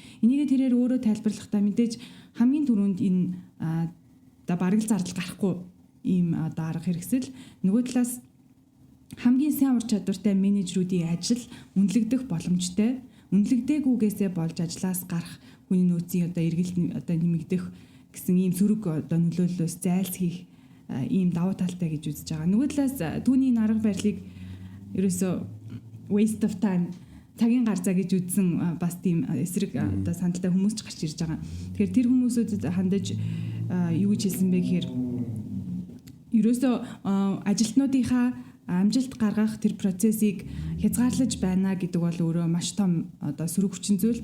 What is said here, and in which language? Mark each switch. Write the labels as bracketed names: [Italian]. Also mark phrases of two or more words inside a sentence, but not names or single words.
[Mongolian] Энийг тэрээр өөрөө тайлбарлахдаа мэдээж хамгийн түрүүнд энэ одоо бараг зардал гарахгүй ийм одоо арга хэрэгсэл нөгөө талаас хамгийн сайн ур чадвартай менежерүүдийн ажил үнэлэгдэх боломжтой. Үнэлэгдээгүйгээсээ болж ажлаас гарах хүний нөөцийн одоо эргэлт одоо нэмэгдэх гэсэн ийм сөрөг одоо нөлөөллөөс зайлсхийх ийм давуу талтай гэж үзэж байгаа. Нөгөө талаас түүний арга барилыг ерөөсөө [English] waste of time [Mongolian] цагийн гарцаа гэж үзсэн бас тийм эсрэг одоо сандалтай хүмүүс ч гарч ирж байгаа. Тэгэхээр тэр хүмүүсүүдэд хандаж юу гэж хэлсэн бэ гэхээр ерөөсөө ажилтнуудынхаа амжилт гаргах тэр процессыг хязгаарлаж байна гэдэг бол өөрөө маш том одоо сөрөг хүчин зүйл.